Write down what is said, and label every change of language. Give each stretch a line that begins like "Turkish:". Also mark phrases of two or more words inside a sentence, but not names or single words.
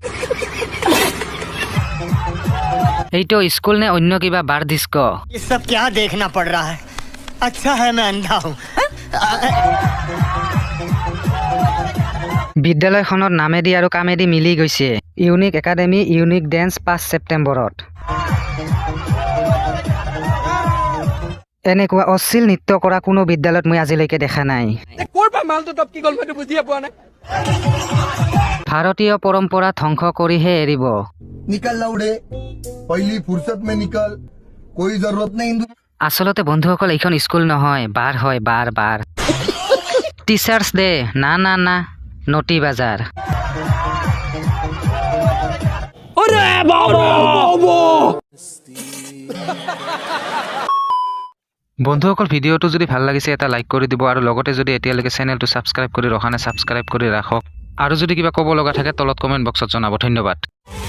Assamese: এইটো স্কুল নে অন্য কিবা বাৰ ডিস্ক?
Hindi: ये सब क्या देखना पड़ रहा है? अच्छा है मैं अंधा हूँ।
Assamese: বিদ্যালয়খনৰ নামেদি আৰু কামেদি মিলি গৈছে। ইউনিক একাডেমি ইউনিক ডেন্স 5 ছেপ্টেম্বৰত। এনেকুৱা অশ্লীল নৃত্য কৰা কোনো বিদ্যালয়ত মই আজিলৈকে দেখা নাই। ভাৰতীয় পৰম্পৰা ধ্বংস কৰিহে এৰিব।
Hindi: निकल लौड़े पहली फुर्सत में निकल कोई जरूरत नहीं हिंदू।
Assamese: আচলতে বন্ধুসকল এইখন স্কুল নহয়, বাৰ হয়, বাৰ বাৰ।
English: Teachers Day
Assamese: না না না, নটি বাজাৰ। বন্ধুসকল ভিডিঅ'টো যদি ভাল লাগিছে এটা লাইক কৰি দিব, আৰু লগতে যদি এতিয়ালৈকে চেনেলটো ছাবস্ক্ৰাইব কৰি ৰখা নাই ছাবস্ক্ৰাইব কৰি ৰাখক, আৰু যদি কিবা ক'ব লগা থাকে তলত কমেণ্ট বক্সত জনাব।